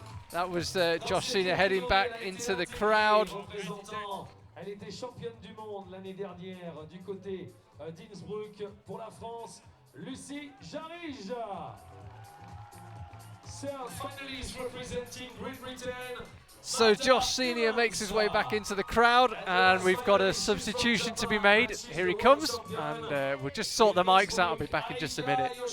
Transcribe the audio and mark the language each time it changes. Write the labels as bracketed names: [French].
[English] That was Josh Senior heading back into the crowd. [French] Elle était championne du monde l'année dernière du côté d'Innsbruck pour la France, Lucie Jarige. [English] Finalist representing Great Britain. So Josh Senior makes his way back into the crowd, and we've got a substitution to be made. Here he comes, and we'll just sort the mics out. I'll be back in just a minute.